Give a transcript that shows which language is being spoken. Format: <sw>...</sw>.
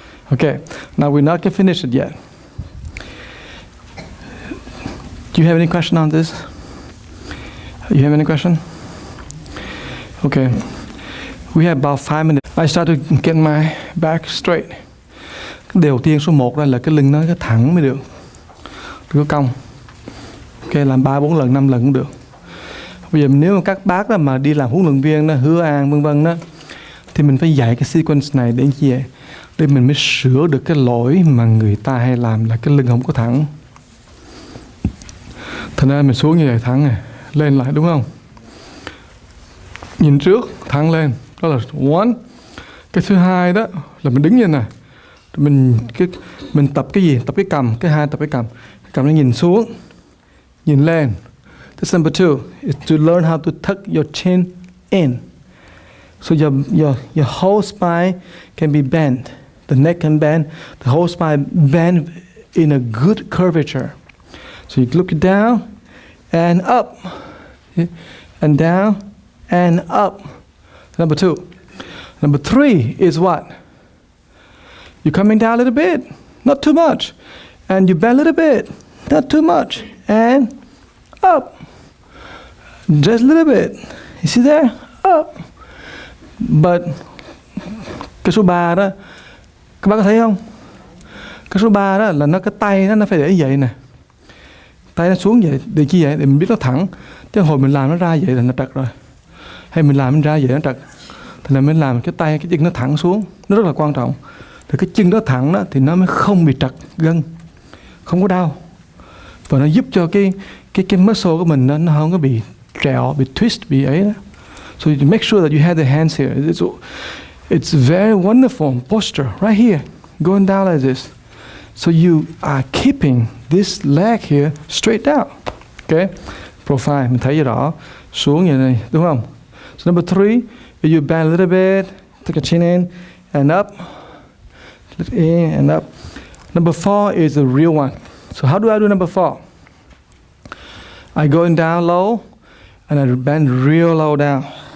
<en>Okay, now we're not gonna finish it yet. Do you have any question on this? You have any question? Okay. We have about 5 minutes. I start to get my back straight.</en> <vi>Điều tiên số 1 là cái lưng nó cái thẳng mới được. Đừng có cong. Ok, làm 3, 4 lần, 5 lần cũng được. Bây giờ nếu mà các bác đó mà đi làm huấn luyện viên đó, Hứa An vân vân đó, thì mình phải dạy cái sequence này để gì vậy? Để mình mới sửa được cái lỗi mà người ta hay làm là cái lưng không có thẳng. Thành ra mình xuống như vậy thẳng này, lên lại đúng không? Nhìn trước, thẳng lên, đó là 1. Cái thứ 2 đó là mình đứng như này. Mình tập cái gì? Tập cái cầm. Cái 2 tập cái cầm. Cái cầm nó nhìn xuống, nhìn lên.</vi> <en>That's number 2 is to learn how to tuck your chin in. So your whole spine can be bent. The neck can bend. The whole spine bend in a good curvature. So you look down and up, and down and up. Number 2. Number 3 is what? You're coming down a little bit, not too much, and you bend a little bit, not too much, and up. Just a little bit. You see there? Up.</en> <vi>But cái số 3 đó, các bác có thấy không? Cái số 3 đó là cái tay nó phải để vậy nè. Tay nó xuống vậy, để chi vậy? Để mình biết nó thẳng. Chứ hồi mình làm nó ra vậy là nó trật rồi. Hay mình làm nó ra vậy nó trật. Thì là mình làm cái tay, cái chân nó thẳng xuống. Nó rất là quan trọng. thì cái chân đó thẳng đó thì nó mới không bị trật gân, không có đau, và nó giúp cho cái muscle của mình nó không có bị trẹo, bị twist, bị ấy đó.</vi> <en>So you make sure that you have the hands here. It's very wonderful posture right here, going down like this. So you are keeping this leg here straight down.</en> <vi>Okay, profile mình thấy rõ, xuống như này đúng không?</vi> <en>So number 3, you bend a little bit, take a chin in and up, in and up. Number 4 is the real one. So how do I do number 4? I go down low and I bend real low down.</en>